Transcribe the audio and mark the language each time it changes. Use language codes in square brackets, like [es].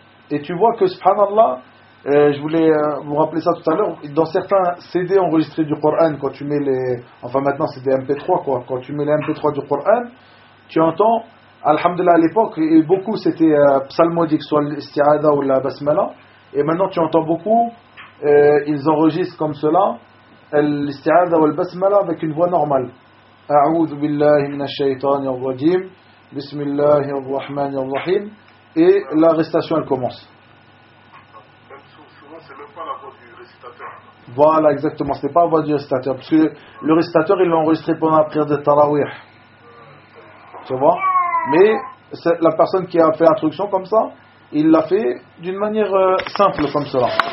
[fr] Et tu vois que, subhanallah, je voulais vous rappeler ça tout à l'heure, dans certains CD enregistrés du Coran, quand tu mets maintenant c'est des MP3, quoi, quand tu mets les MP3 du Coran, tu entends, alhamdulillah à l'époque, et beaucoup c'était psalmodie, que ce soit l'istiada ou la basmala, et maintenant tu entends beaucoup, ils enregistrent comme cela, l'istiada ou la basmala avec une voix normale. [ar] أعوذ بالله من الشيطان الرجيم بسم الله الرحمن الرحيم [fr] et la récitation elle commence. Souvent c'est même pas la voix du récitateur. Voilà, exactement, c'est pas la voix du récitateur, parce que le récitateur il l'a enregistré pendant la prière de Tarawih, tu vois, mais la personne qui a fait l'introduction comme ça, il l'a fait d'une manière simple comme cela.